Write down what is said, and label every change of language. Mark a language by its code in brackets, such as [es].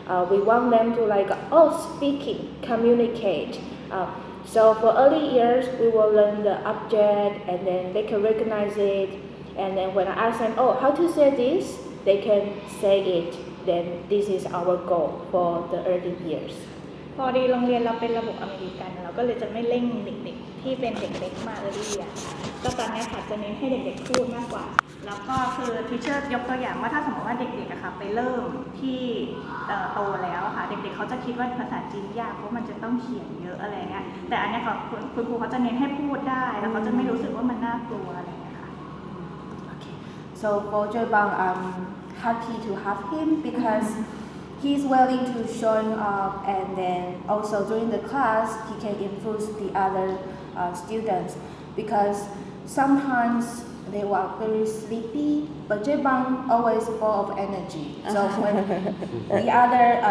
[en] We want them to like, speaking, communicate. So for early years, we will learn the object and then they can recognize it. And then when I ask them, how to say this, they can say it. Then this is our goal for the early years. [th] พอดีโรงเรียนเราเป็นระบบอเมริกันเราก็เลยจะไม่เร่งเด็กๆที่เป็นเด็กเล็กมาเรียนก็ตอนนี้ค่ะจะเน้นให้เด็กๆพูดมากกว่าแล้วก็คือทีเชอร์ยกตัวอย่างว่าถ้าสมมติว่าเด็กๆอะค่ะไปเริ่มที่โตแล้วค่ะเด็กๆเขาจะคิดว่าภาษาจีนยากเพราะมันจะต้องเขียนเยอะอะไรเงี้ยแต่อันนี้ค่ะคุณครูเขาจะเน้นให้พูดได้แล้วเขาจะไม่รู้สึกว่ามันน่ากลัวอะไรเงี้ยค่ะ [en] Okay. So for Jaebang, I'm happy to have him because he's willing to showing up and then also during the class he can influence the other students because sometimes they were very sleepy but Jaebang always full of energy so when the other